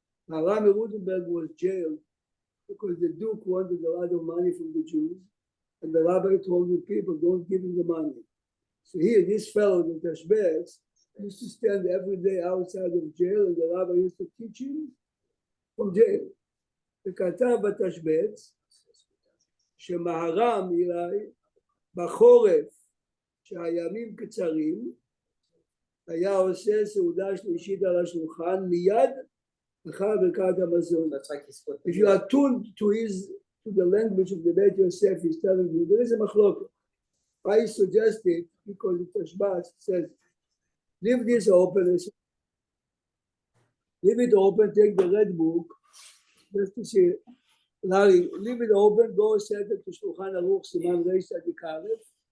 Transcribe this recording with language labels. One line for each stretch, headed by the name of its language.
English: Maharami Rutenberg was jailed because the Duke wanted a lot of money from the Jews, and the rabbi told the people, don't give him the money. So here, this fellow, the Tashbetz, used to stand every day outside of jail, and the rabbi used to teach him from jail.
Hebrew: וכתב בתשבץ, שמהר"ם אליי בחורף, שהימים קצרים, היה עושה סעודה שלישית על השולחן מיד אחר ברכת המזון.
English: If you are tuned to the language of the Beit Yosef, he's telling you, there is a machloket. I suggest it because the Tashbetz says, leave this open, leave it open, take the red book, just to see, Larry, leave it open, go set it to Shulchan Aruch, Siman Reish Tzadik Aleph.